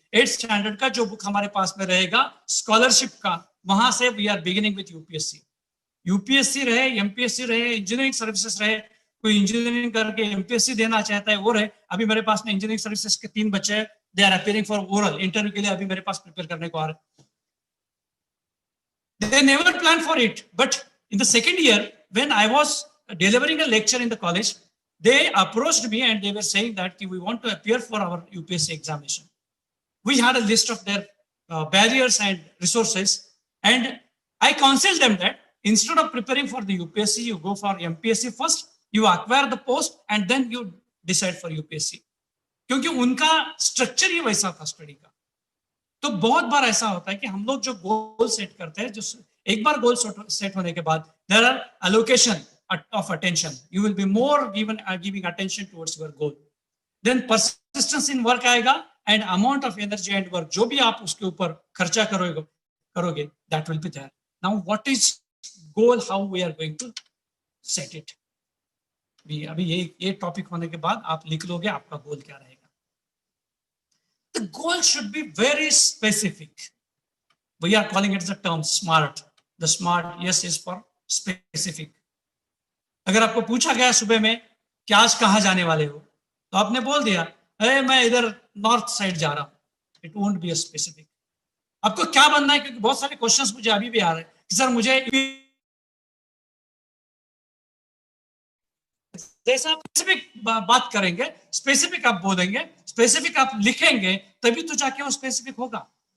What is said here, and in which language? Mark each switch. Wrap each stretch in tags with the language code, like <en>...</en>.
<hi>8th standard का जो book हमारे पास में रहेगा स्कॉलरशिप का, वहां से</hi> <en>we are beginning with</en> <hi>UPSC. UPSC रहे, एमपीएससी रहे, इंजीनियरिंग सर्विसेज रहे, कोई इंजीनियरिंग करके एमपीएससी देना चाहता है वो रहे। अभी मेरे पास में इंजीनियरिंग सर्विसेज के 3 बच्चे हैं,</hi> <en>they are appearing for oral interview</en> <hi>के लिए, अभी मेरे पास प्रिपेयर करने को आ रहे।</hi> <en>They never planned for it, but in the second year when I was delivering a lecture in the college, they approached me and they were saying that we want to appear for our UPSC examination. We had a list of their barriers and resources, and I counseled them that instead of preparing for the UPSC, you go for MPSC first, you acquire the post and then you decide for UPSC.</en> <hi>क्योंकि उनका structure ही वैसा था study का। तो बहुत बार ऐसा होता है कि हम लोग जो गोल सेट करते हैं, जो एक बार गोल सेट होने के बाद</hi> <en>there are allocation of attention, you will be more giving attention towards your goal, then persistence in work</en> <hi>आएगा,</hi> <en>and amount of energy and work</en> <hi>जो भी आप उसके ऊपर खर्चा करोगे</hi> <en>That will be there. Now what is goal, how we are going to set it.</en> <hi>अभी ये टॉपिक होने के बाद आप लिख लोगे आपका गोल क्या रहेगा।</hi> <en>The goal should be very specific. We are calling it the term SMART. The SMART, yes, is for specific.</en> <hi>अगर आपको पूछा गया सुबह में कि आज कहाँ जाने वाले हो, तो आपने बोल दिया अरे मैं इधर नॉर्थ साइड जा रहा हूँ,</hi> <en>It won't be a specific.</en> <hi>आपको क्या बनना है, क्योंकि बहुत सारे क्वेश्चंस मुझे अभी भी आ रहे हैं कि सर मुझे जैसा आप स्पेसिफिक बात करेंगे, स्पेसिफिक आप बोलेंगे, स्पेसिफिक आप लिखेंगे, तभी तो जाके वो स्पेसिफिक होगा।</hi>